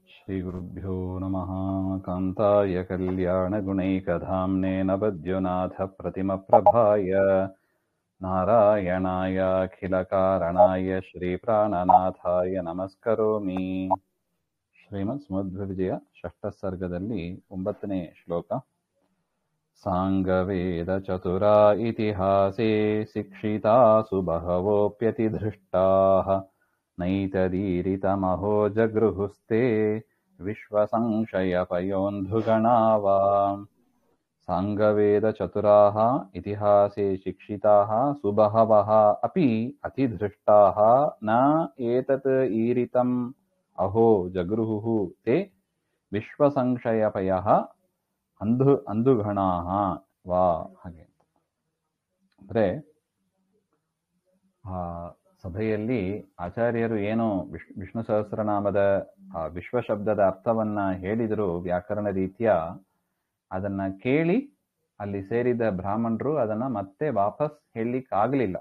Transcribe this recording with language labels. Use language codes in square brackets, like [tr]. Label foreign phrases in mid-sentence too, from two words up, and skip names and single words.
[sa] श्रीगुरुभ्यो नमः। कान्ताय कल्याणगुणैकधाम्ने नवद्युनाथप्रतिमप्रभाय नारायणाय अखिलकारणाय श्रीप्राणनाथाय नमस्करोमि। [kn] ಶ್ರೀಮದ್ವಿಜಯ ಷಷ್ಠ ಸರ್ಗದಲ್ಲಿ 9ನೇ ಶ್ಲೋಕ. [sa] ಸಾಂಗವೇದ ಚತುರಾ ಇತಿಹಾಸೇ ಶಿಕ್ಷಿತಾಸು ಬಹವೋಪ್ಯತಿಧೃಷ್ಟಾಃ ನೈತದೀರಿತಮಹೋ ಜಗೃಹುಸ್ತೆ ವಿಶ್ವಸಂಶಯಪಯೋಂಧುಗಣಾವಾ. ಸಾಂಗವೇದ ಚತುರಾಃ ಇತಿಹಾಸೇ ಶಿಕ್ಷಿತಾಃ ಸುಬಹವಃ ಅಪಿ ಅತಿಧೃಷ್ಟಾಃ ನ ಏತತ್ ಈರಿತಂ ಅಹೋ ಜಗೃಹುಃ ತೇ ವಿಶ್ವಸಂಶಯಪಯಃ ಅಂಧುಗಣಾಃ ವಾ. [kn] ಹಾಗೆ ಅಂದ್ರೆ ಸಭೆಯಲ್ಲಿ ಆಚಾರ್ಯರು ಏನು ವಿಷ್ಣು ಸಹಸ್ರನಾಮದ ವಿಶ್ವಶಬ್ದದ ಅರ್ಥವನ್ನ ಹೇಳಿದರು ವ್ಯಾಕರಣ ರೀತಿಯ, ಅದನ್ನ ಕೇಳಿ ಅಲ್ಲಿ ಸೇರಿದ ಬ್ರಾಹ್ಮಣರು ಅದನ್ನ ಮತ್ತೆ ವಾಪಸ್ ಹೇಳಲಿಕ್ಕಾಗಲಿಲ್ಲ.